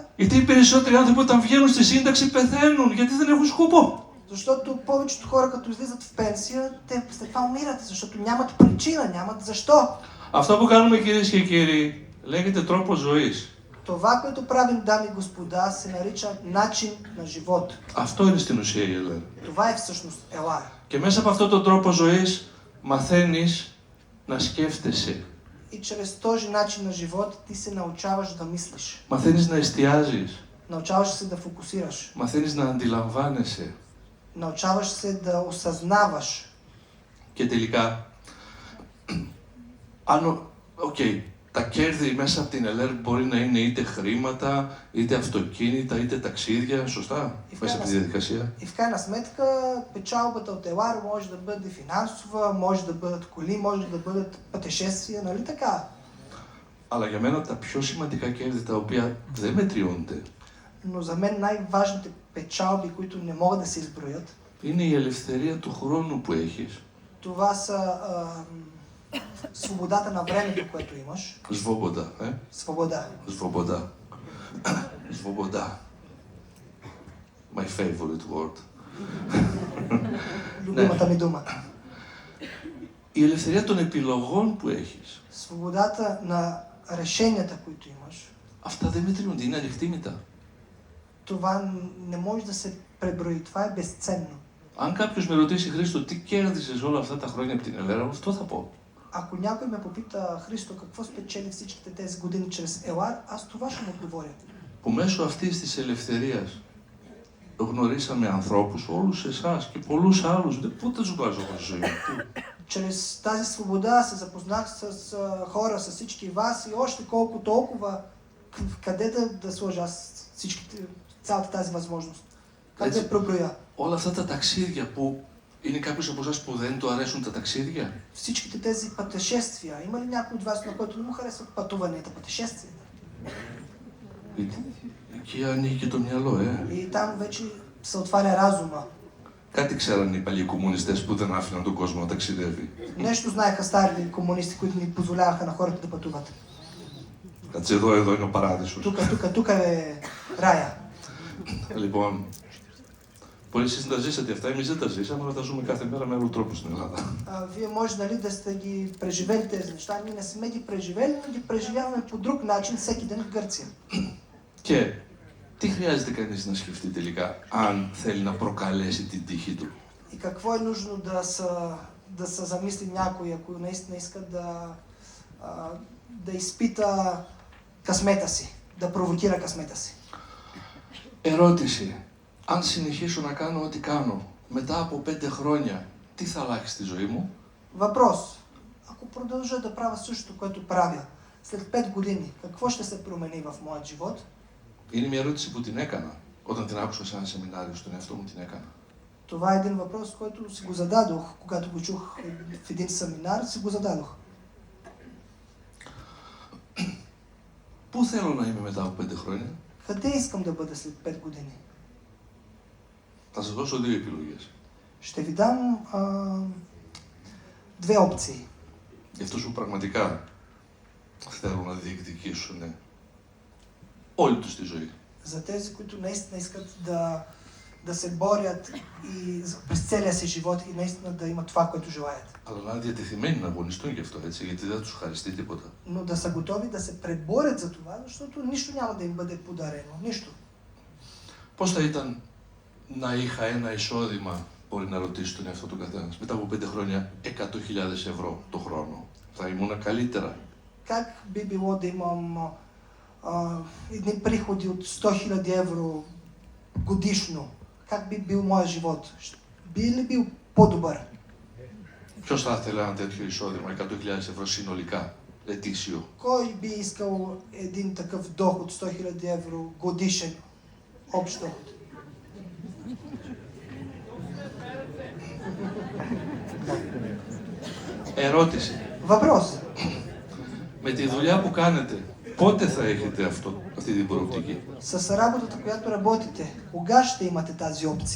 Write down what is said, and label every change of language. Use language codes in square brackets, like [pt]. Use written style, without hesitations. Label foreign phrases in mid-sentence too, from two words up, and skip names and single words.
[el] Γιατί οι περισσότεροι άνθρωποι όταν βγαίνουν στη σύνταξη πεθαίνουν, γιατί δεν έχουν σκοπό. [bg] Защото повечето хора, като излизат в пенсия, те след това умират, защото нямат причина, нямат защо. [el] Αυτό που κάνουμε, κυρίες και κύριοι, λέγεται τρόπος ζωής. [bg] Това, което правим, дами и господа, се нарича начин на живот. [el] Αυτό είναι στην ουσία η ΕΛΕΡ. [bg] Това е всъщност ЕЛАР. [el] Και μέσα από αυτόν τον τρόπο ζωής μαθαίνεις να σκέφτεσαι. [bg] И чрез този начин на живот ти се научаваш да мислиш. [el] Μαθαίνεις να εστιάζεις. [bg] Научаваш се да фокусираш. [el] Μαθαίνεις να αντιλαμβάνεσαι. [bg] Научаваш се да осъзнаваш. [el] Και τελικά, τα κέρδη μέσα από την ΕΛΕΡ μπορεί να είναι είτε χρήματα, είτε αυτοκίνητα, είτε ταξίδια, σωστά, μέσα από τη διαδικασία. [bg] И в крайна сметка, печалбата от ЕЛАР може да бъде финансова, може да бъдат коли, може да бъдат пътешествия, нали така? [el] Αλλά για μένα τα πιο σημαντικά κέρδη τα οποία δεν μετριούνται, [bg] Но за мен най-важните печалби, които не могат да се изброят, [el] είναι η ελευθερία του χρόνου που έχεις. [bg] това са свободата на времето, което имаш. Свобода, Свобода. Свобода. Свобода. [en] My favorite word. [bg] Любимата ми дума. [el] η ελευθερία των επιλογών που έχεις. [bg] Свободата на решенията, които имаш, [el] Αυτά δεν μετριούνται, είναι ανεκτήμητα. [bg] това не може да се преброи. Това е безценно. [el] Αν κάποιος με ρωτήσει, Χρήστο, τι κέρδισες όλα αυτά τα χρόνια από την Ελέρα, αυτό θα πω. [bg] Ако някой ме попита, Христо, какво спечели всичките тези години чрез Елар, аз това ще му отговоря. [el] Που μέσω αυτής της ελευθερίας γνωρίσαμε ανθρώπους, όλους εσάς και πολλούς άλλους. Πού τα ζουγκάζω εγώ στη ζωή μου. [bg] Чрез тази свобода се запознах с хора, с всички вас и още колко толкова, къде да сложа аз цялата тази възможност. Как да я преброя? [el] Όλα αυτά τα ταξίδια που είναι κάποιος από εσάς που δεν του αρέσουν τα ταξίδια. [bg] Всичките тези пътешествия. Има ли някой от вас, на който не му харесват пътуванията, пътешествията? [el] Εκεί ανοίγει και το μυαλό, [bg] И там вече се отваря разума. [el] Κάτι ξέραν οι παλιοί κομμουνιστές που δεν άφηναν τον κόσμο να ταξιδεύει. [bg] Нещо знаеха старите комунисти, които ни позволяваха на хората да пътуват. [el] Κάτσε εδώ είναι ο παράδεισος. [bg] Тук е рая. [el] Λοιπόν, μπορεί εσείς να τα ζήσετε αυτά, εμείς δεν τα ζήσαμε, αλλά τα ζούμε κάθε μέρα με άλλο τρόπο στην Ελλάδα. [bg] Вие може нали да сте ги преживели тези неща, ние не сме ги преживели, но ги преживяваме по друг начин всеки ден в Гърция. [el] Και τι χρειάζεται κανείς να σκεφτεί τελικά, αν θέλει να προκαλέσει την τύχη του. [bg] И какво е нужно да се замисли някой, ако наистина иска да изпита късмета си, да провокира късмета си. [el] Ερώτηση. Αν συνεχίσω να κάνω ό,τι κάνω, μετά από 5 χρόνια, τι θα αλλάξει στη ζωή μου? [bg] Въпрос. Ако продължа да правя същото, което правя, след 5 години, какво ще се промени в моят живот? [el] Είναι μια ερώτηση που την έκανα. Όταν την άκουσα σε ένα σεμινάριο στον εαυτό μου, την έκανα. [bg] Това е един въпрос, който си го зададох, когато го чух в един семинар, си го зададох. [el] Πού θέλω να είμαι μετά από 5 χρόνια? [bg] Къде искам да бъда след 5 години? [el] Θα σας δώσω 2 επιλογές. [bg] Ще ви дам две опции. [el] Για αυτούς που πραγματικά θέλουν να διεκδικήσουν όλη τους τη ζωή. [bg] За тези, които наистина искат да се борят и през целия си живот и наистина да имат това, което желаят. [el] Αλλά να είναι διατεθειμένοι να αγωνιστούν γι' αυτό, έτσι, γιατί δεν θα τους χαριστεί τίποτα. [bg] Но да са готови да се преборят за това, защото нищо няма да им бъде подарено. Нищо. [el] Πώς θα ήταν να είχα ένα εισόδημα, μπορεί να ρωτήσει τον εαυτό του καθένας, μετά από 5 χρόνια 100.000 ευρώ το χρόνο? Θα ήμουν καλύτερα? [bg] Как би било да имам едни приходи от 100 000 евро годишно? Как би бил моят живот? Би ли бил по-добър? [el] Ποιος θα ήθελε ένα τέτοιο εισόδημα, 100.000 ευρώ συνολικά, ετήσιο? [bg] Кой би искал един такъв доход, 100 000 евро годишен, общ доход? [el] Ερώτηση. [bg] Въпрос. [el] Με τη δουλειά που κάνετε, πότε θα έχετε αυτή την προοπτική? [bg] С работата, която работите, кога ще имате тази опция?